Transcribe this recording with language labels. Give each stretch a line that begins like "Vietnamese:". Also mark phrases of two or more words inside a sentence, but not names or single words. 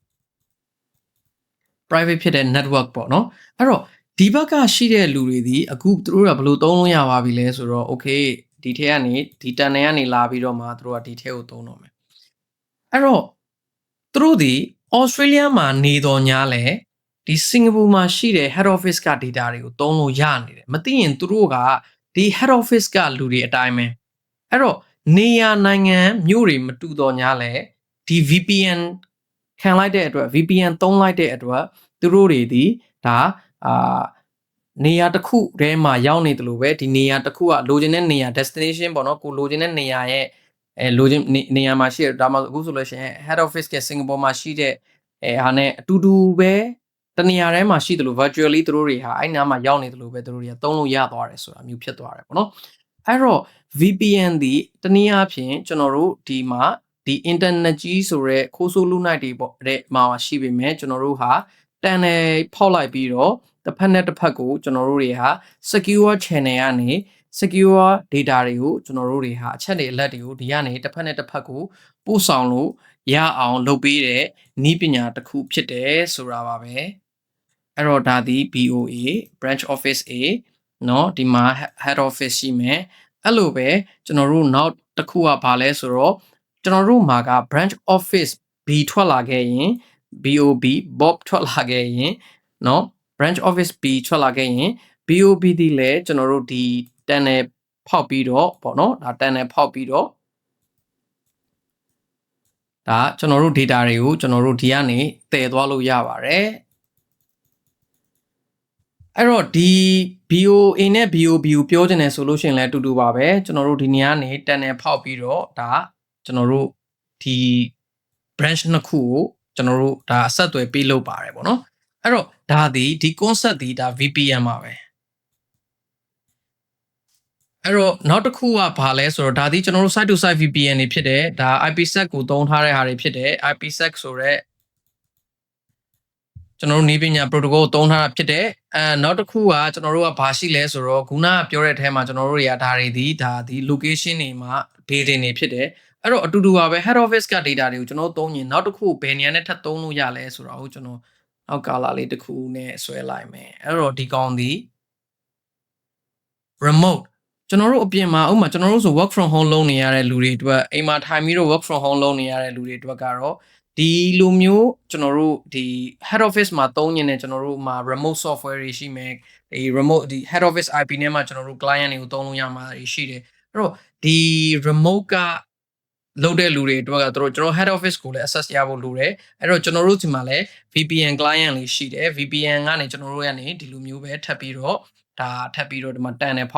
Burmese: private ဖြစ်တဲ့ network ပေါ့เนาะအဲ့တော့ဒီဘက်ကရှိတဲ့လူတွေဒီအခုသူတို့ကဘယ်လိုသုံးလို့ရပါပြီလဲဆိုတော့ okay ဒီထဲကနေဒီတန်နယ်ကနေလာပြီးတော့မှသူတို့ကဒီထဲကိုသုံးတော့မယ်အဲ့တော့သူတို့ဒီ Australia မှာနေတော်ညာလဲဒီစင်ကာပူမှာရှိတဲ့
English: head office
Burmese: က data တွေကိုသုံးလို့ရနေတယ်မသိရင်သူတို့ကဒီ
English: head office
Burmese: ကလူတွေအတိုင်းပဲအဲ့တော့ နေရနိုင်ငံမြို့တွေမတူတော့ညာလဲဒီ VPN ခံလိုက်တဲ့အတွက် VPN သုံးလိုက်တဲ့အတွက်သူတို့တွေဒီဒါနေရာတစ်ခုထဲမှာရောက်နေတယ်လို့ပဲဒီနေရာတစ်ခုကလိုချင်တဲ့နေရာ destination ပေါ့နော်ကိုလိုချင်တဲ့နေရာရဲ့လိုချင်နေရာမှာရှိတဲ့ဒါမှအခုဆိုလို့ရှိရင်
English: head office
Burmese: ကစင်ကာပူမှာ ရှိတဲ့ဟာနဲ့အတူတူပဲတနေရာထဲမှာရှိတယ်လို့ virtually သူတို့တွေဟာအဲ့နားမှာရောက်နေတယ်လို့ပဲသူတို့တွေကသုံးလို့ရသွားတယ်ဆိုတာမျိုးဖြစ်သွားတယ်ပေါ့နော်အဲ့တော့ VPN ဒီတနည်းအားဖြင့်ကျွန်တော်တို့ဒီမှာဒီ internet ကြီးဆိုရဲခိုးဆိုးလူနိုင်တွေပေါ့တဲ့မှာရှိပေမဲ့ကျွန်တော်တို့ဟာတန်နယ်ဖောက်လိုက်ပြီးတော့တစ်ဖက်နဲ့တစ်ဖက်ကိုကျွန်တော်တို့တွေဟာ
English: secure channel
Burmese: ကနေ secure data တွေကိုကျွန်တော်တို့တွေဟာအချက်တွေအလက်တွေကိုဒီကနေတစ်ဖက်နဲ့တစ်ဖက်ကိုပို့ဆောင်လို့ရအောင်လုပ်ပေးတဲ့နည်းပ ညာတစ်ခုဖြစ်တယ်ဆိုတာပါပဲအဲ့တော့ဒါဒီ
English: BOA branch office A
Burmese: เนาะဒီမှာ head office ရှိမယ်အဲ့လိုပဲကျွန်တော်တို့နောက်တစ်ခုကဘာလဲဆိုတော့ကျွန်တော်တို့မှာက
English: branch office B
Burmese: ထွက်လာခဲ့ရင်
English: BOB Bob
Burmese: ထွက်လာခဲ့ရင်เนาะ
English: branch office B
Burmese: ထွက်လာခဲ့ရင် BOB ဒီလဲကျွန်တော်တို့ဒီတန်နယ်ဖောက်ပြီးတော့ပေါ့နော်ဒါတန်နယ်ဖောက်ပြီးတော့ ဒါကျွန်တော်တို့ data တွေကိုကျွန်တော်တို့ဒီကနေတည်သွားလို့ရပါတယ်အဲ့တော့ဒီ BOA နဲ့ BOB ကိုပြောချင်တယ်ဆိုလို့ရှိရင်လည်းအတူတူပါပဲကျွန်တော်တို့ဒီနေရာကနေတန်နယ်ဖောက်ပြီးတော့ဒါကျွန်တော်တို့ဒီ branch နှစ်ခုကိုကျွန်တော်တို့ဒါအဆက်အသွယ်ပေးလုပ်ပါတယ်ပေါ့နော်အဲ့တော့ဒါဒီ concept ဒီဒါ VPN ပါပဲ အဲ့တော့နောက်တစ်ခုကဘာလဲဆိုတော့ဒါဒီကျွန်တော်တို့
English: site to site VPN
Burmese: တွေဖြစ်တယ်ဒါ IPsec ကိုသုံးထားတဲ့ဟာတွေဖြစ်တယ် IPsec ဆိုတော့ကျွန်တော်တို့နည်းပညာ protocol ကိုသုံးထားတာဖြစ်တယ်နောက်တစ်ခုကကျွန်တော်တို့ကဘာရှိလဲဆိုတော့ခုနကပြောတဲ့အထဲမှာကျွန်တော်တို့တွေကဒါတွေဒီ location တွေမှာ building တွေဖြစ်တယ်အဲ့တော့အတူတူပါပဲ
English: head office
Burmese: က data တွေကိုကျွန်တော်တို့သုံးရင်နောက်တစ်ခုဘယ်နေရာနဲ့ထပ်သုံးလို့ရလဲဆိုတော့ကျွန်တော်နောက်ကာလာလေးတစ်ခုနဲ့ဆွဲလိုက်မယ်အဲ့တော့ဒီကောင်ဒီ remote ကျွန်တော်တို့အပြင်မှာဥပမာကျွန်တော်တို့ဆို
English: work from home
Burmese: လုပ်နေရတဲ့လူတွေအတွက်အိမ်မှာထိုင်ပြီးတော့
English: work from home
Burmese: လုပ်နေရတဲ့လူတွေအတွက်ကတော့ဒီလိုမျိုးကျွန်တော်တို့ဒီ
English: head office
Burmese: မှာသုံးနေတဲ့ကျွန်တော်တို့မှာ
English: remote software
Burmese: တွေရှိမယ် ဒီ remote ဒီ
English: head office IP
Burmese: နဲ့မှကျွန်တော်တို့ client တွေကိုသုံးလို့ရမှာရှိတယ်အဲ့တော့ဒီ remote ကလုပ်တဲ့လူတွေအတွက်ကတို့ကျွန်တော်
English: head office
Burmese: ကိုလည်း access ရဖို့လိုတယ်အဲ့ တော့ကျွန်တော်တို့ဒီမှာလည်း
English: VPN client
Burmese: လေးရှိတယ် VPN ကနေကျွန်တော်တို့ကနေဒီလိုမျိုးပဲထပ်ပြီးတော့ဒါထပ်ပြီးတော့ဒီမှာတန်တယ်ဖော